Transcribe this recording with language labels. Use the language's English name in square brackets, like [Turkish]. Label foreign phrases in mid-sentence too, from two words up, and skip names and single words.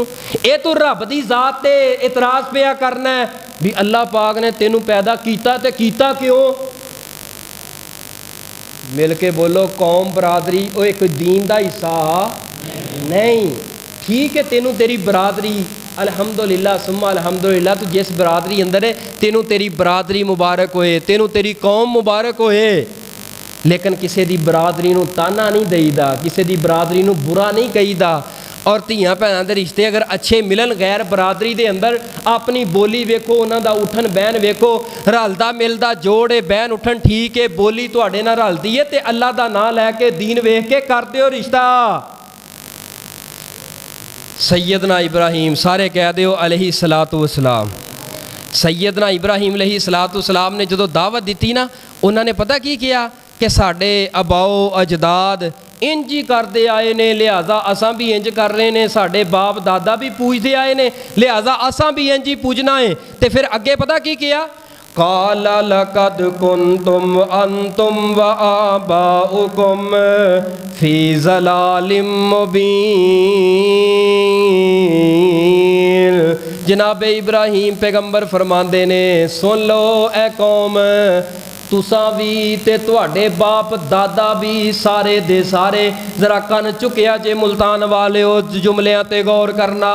[Punjabi] یہ تُو رب دی ذات تے اعتراض پیا کرنا ہے بھی اللہ پاک نے تینوں پیدا کیتا تے کیتا کیوں? مل کے بولو، قوم برادری وہ ایک دین دا حصہ نہیں. ٹھیک ہے، تینوں تیری برادری [Arabic] الحمد لله ثم الحمد لله, [Punjabi] تُو جس برادری اندر ہے تینوں تیری برادری مبارک ہوئے، تینوں تیری قوم مبارک ہوئے. لیکن کسی کی برادری نوں طعنہ نہیں دیئیدا، کسی کی برادری نوں برا نہیں کہیدا. اور دھیاں بھیناں دے رشتے اگر اچھے ملن غیر برادری دے اندر، اپنی بولی ویکھو، اوہناں دا اٹھن بہن ویکھو، رلدا ملدا جوڑ ہے، بہن اٹھن ٹھیک ہے، بولی تہاڈے نال رلدی ہے، تے اللہ دا نام لے کے دین ویکھ کے کر دیو رشتہ. سیدنا ابراہیم، سارے کہہ دیو [Arabic] عليه الصلاة والسلام. [Punjabi] سیدنا ابراہیم [Arabic] عليه الصلاة والسلام [Punjabi] نے جدوں دعوت دی نا، انہوں نے پتا کی کیا کہ ساڈے آباؤ اجداد انج ہی کرتے آئے نے، لہٰذا اساں بھی انج کر رہے ہیں. ساڈے باپ دادا بھی پوجتے آئے نے، لہٰذا اساں بھی انج ہی پوجنا ہے. تو فیر اگے پتا کی کیا? [Arabic] قال لقد كنتم أنتم وآباؤكم في ضلال مبين. [Punjabi] جنابِ ابراہیم پیغمبر فرماتے نے، سن لو اے قوم، تسا بھی تے تہاڈے باپ دادا بھی سارے دے سارے، ذرا کن چکیا جے ملتان والے ہو، جملیاں تے غور کرنا.